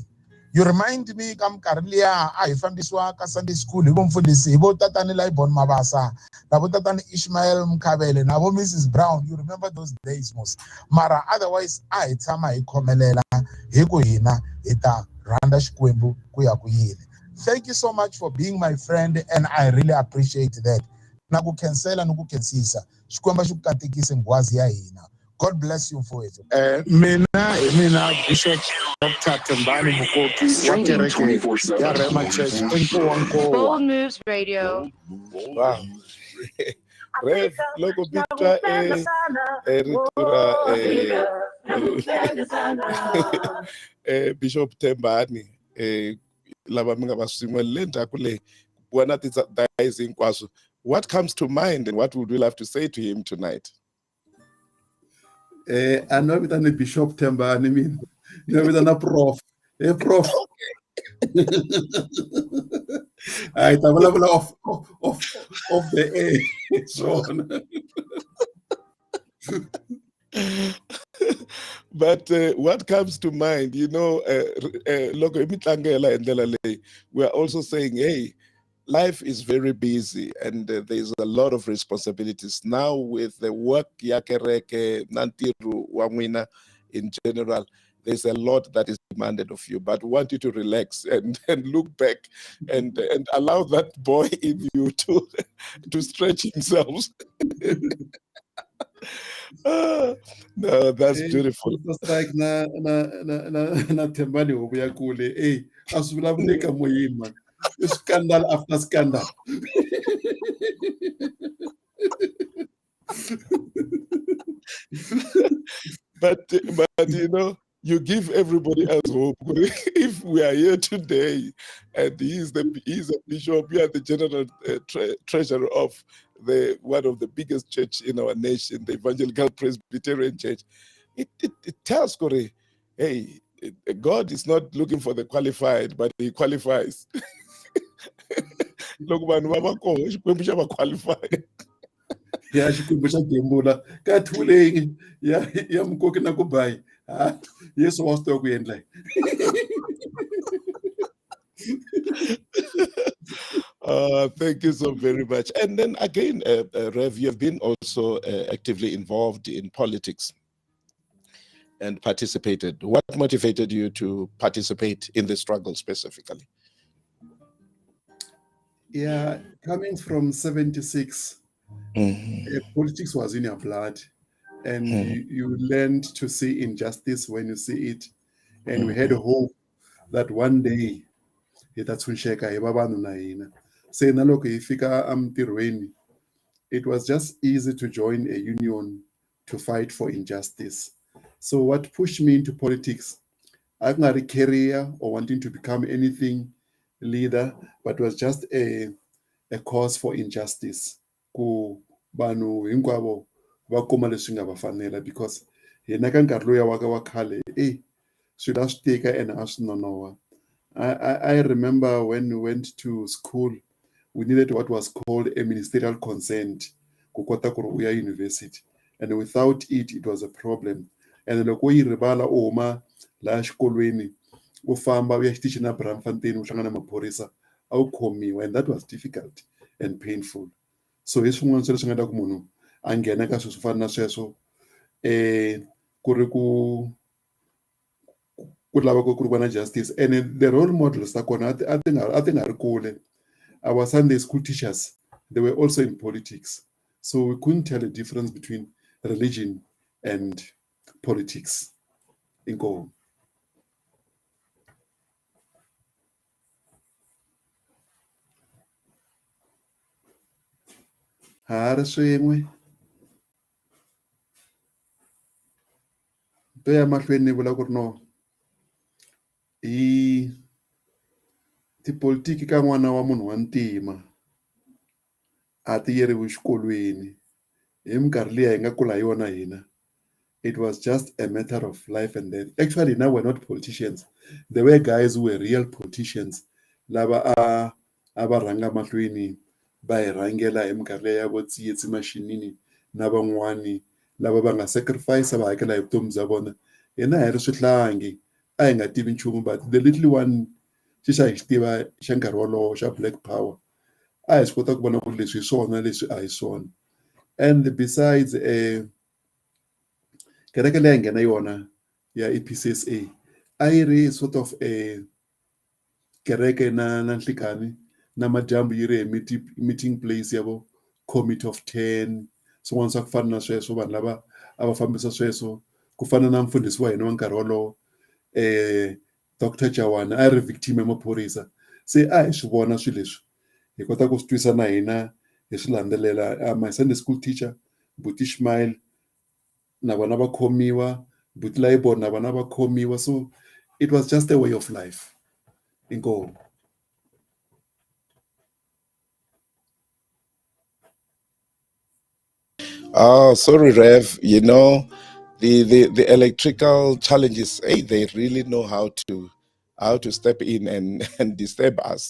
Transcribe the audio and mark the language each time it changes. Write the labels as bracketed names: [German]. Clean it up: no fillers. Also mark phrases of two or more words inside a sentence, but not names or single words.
[English] You remind me [Tsonga] ka minkarhi liya a hi fambisiwa ka [English] Sunday school [Tsonga] hi vomfundhisi hi vo tatani Laibon Mabasa na vo tatani Ishmael Mkhabele na vo Mrs Brown. [English] You remember those days most. [Tsonga] Mara otherwise a hi tshama hi khomelela hi ku hina hi ta rhanda Xikwembu ku ya ku yini. [English] Thank you so much for being my friend and I really appreciate that. [Tsonga] Na ku khensela ni ku khensisa Xikwembu xi ku katekise nghwazi ya hina. [English] God bless you for it. [Tsonga] Mina Bishop Dr. Tinghwazi Mukoki wa kereke ya Rema Church eNkowankowa. Bold Moves Radio. [English] Wow. Rev, [Tsonga] loko bitwa ritura Bishop Tembani lava mi nga va swin'we le ndzhaku leyi vona ti-dies hinkwaswo. [English] What comes to mind and what would we love to say to him tonight? [Tsonga] A no vitana Bishop Tembani mina no vitana Prof. Hey Prof. I ta vulavula [English] off the air. [Tsonga] Swona. [English] But what comes to mind, you know, [Tsonga] loko hi mitlangela hi ndlela leyi, [English] we are also saying, hey, life is very busy and there's a lot of responsibilities now with the work [Tsonga] ya kereke na ntirho wa n'wina [English] in general. There's a lot that is demanded of you, but we want you to relax and look back and allow that boy in you to stretch himself. No, that's beautiful. It's like [Tsonga] na Tembani obuya kule. Hey, asuvulavuleka moyeni man. [English] Scandal after scandal. But you know, you give everybody else hope. If we are here today, and he's a bishop, you are the general treasurer of one of the biggest church in our nation, the Evangelical Presbyterian Church. It tells Corey, hey, God is not looking for the qualified, but He qualifies. Look, man, qualified. [Tsonga] Ya Xikwembu xa gembula ka thuleni ya Mukoki na ku bayi. Yesu wa swi tiva ku endla. [English] Thank you so very much. And then again, Rev, you have been also actively involved in politics and participated. What motivated you to participate in the struggle specifically? Yeah, coming from 76, politics was in your blood, and you learned to see injustice when you see it, and we had hope that one day [Tsonga] hitatshunxeka hi vavanuna na hina. Se na loko hi fika emintirhweni, [English] it was just easy to join a union to fight for injustice. So what pushed me into politics, I've not a career or wanting to become anything leader, but was just a cause for injustice. [Tsonga] Ku vanhu hinkwavo va kuma leswi nga va fanela, because hina ka nkarhi lowuya wa khale swilo a swi tika ene a swi nonoha. [English] I remember when we went to school, we needed what was called a ministerial consent [Tsonga] ku kota ku ri u ya [English] university, and without it, it was a problem. [Tsonga] And loko u yi rivala u huma laha xikolweni u famba u ya xitichini na Braamfontein u hlangana na maphorisa, a wu khomiwa, [English] and that was difficult and painful. [Tsonga] So hi swin'wana swa leswi nga ta ku munhu a nghena ka swilo swo fana na sweswo ku ri ku lava ku ri va na justice. [English] And the role models [Tsonga] ta kona a ti nga ri kule. [English] Our Sunday school teachers, they were also in politics, so we couldn't tell the difference between religion and politics. [Tsonga] Inkomo. Ha ri swin'we to ya mahlweni ni vula ku ri no hi tipolitiki ka n'wana wa munhu wa ntima a ti yeriwi xikolweni. Hi minkarhi liya hi nga kula hi yona hina, [English] it was just a matter of life and death. Actually, now we're not politicians. There were guys who were real politicians [Tsonga] lava a va rhanga mahlweni va hi rhangela hi minkarhi leyi ya vo Tsietsi Mashinini na van'wani lava va nga sacrifice va hakela hi vutomi bya vona. Hina hi ri swihlangi a hi nga tivi nchumu, [English] but the little one [Tsonga] xi xa hi xi tiva xa nkarhi wolowo xa Black Power, a hi swi kota ku vona ku leswi hi swona leswi a hi swona. [English] And besides [Tsonga] kereke leyi hi nghena yona ya EPCSA a yi ri [English] sort of [Tsonga] kereke na nhlikani na madyambu yi ri hi [English] meeting place [Tsonga] ya vo Committee of 10, swin'wana swa ku fana na sweswo. Vanhu lava a va fambisa sweswo ku fana na mfundhisi wa hina wa nkarhi wolowo Dr. Jawana a ri victim ya maphorisa. Se a hi swi vona swilo leswi hi kota ku swi twisa na hina hi swi landzelela. [English] My Sunday school teacher [Tsonga] Buti Ishmael na vona va khomiwa, Buti Laibon na vona va khomiwa. [English] So it was just a way of life. [Tsonga] Inkomo. [English] Oh, sorry, Rev. You know, the electrical challenges. Hey, they really know how to step in and disturb us.